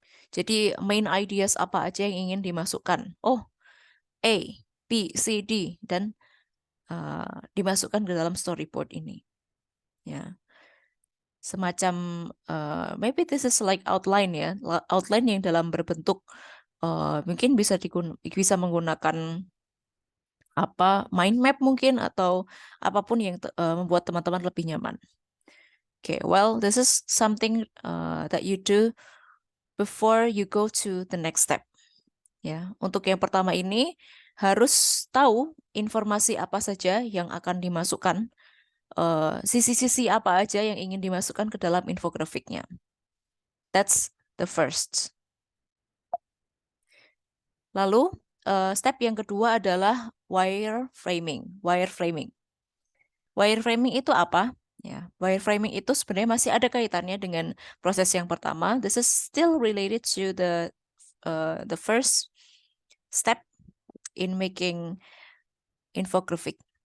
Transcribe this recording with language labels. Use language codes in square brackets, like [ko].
[id] Jadi [en] main ideas [id] apa aja yang ingin dimasukkan. Oh, A, B, C, D dan dimasukkan ke dalam storyboard ini. Ya. Semacam [en] maybe this is like outline [id] ya, outline yang dalam berbentuk mungkin bisa menggunakan mind map mungkin atau apapun yang membuat teman-teman lebih nyaman. [en] Okay, well, this is something that you do before you go to the next step. [id] Ya, untuk yang pertama ini harus tahu informasi apa saja yang akan dimasukkan, sisi-sisi apa aja yang ingin dimasukkan ke dalam infografiknya. [en] That's the first. [id] Lalu step yang kedua adalah wireframing. Wireframing itu apa? Ya, wireframing itu sebenarnya masih ada kaitannya dengan proses yang pertama. [en] This is still related to the first step in making infographic.